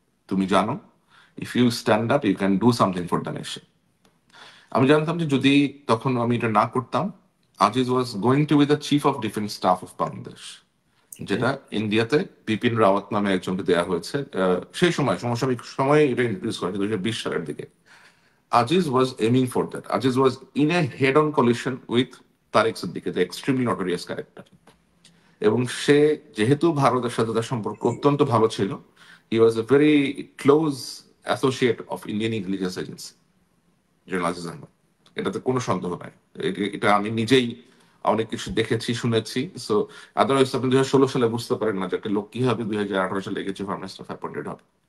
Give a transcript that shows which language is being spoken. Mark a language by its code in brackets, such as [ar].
[bn] তুমি জানো, [en] If you stand up you can do something for the nation. [bn] আমি জানতাম যে যদি তখন আমি এটা না করতাম, [en] Aziz was going to be the chief of defence staff of Bangladesh, okay. [bn] যেটা ইন্ডিয়াতে বিপিন রাওয়াত নামে একজনকে দেওয়া হয়েছে। সেই সময় সমসাময়িক সময়ে এটা ইন্ট্রোডিউস করা হয়েছে 2020 সালের দিকে। [en] Aziz was aiming for that. Aziz was in a head-on collision with Tariq Siddiqui, the extremely notorious character. [bn] এবং সে, যেহেতু ভারতের সাথে তার সম্পর্ক অত্যন্ত ভালো ছিল, [en] he was a very close associate of Indian intelligence agency, [bn] general Aziz Ahmad. এটাতে কোনো সন্দেহ নাই। এটা আমি নিজেই অনেক কিছু দেখেছি, শুনেছি। [en] so otherwise [bn] আপনি 2016 সালে বুঝতে পারেন না যে একটা লোক কিভাবে 2018 সালে chief of army staff appointed হবে।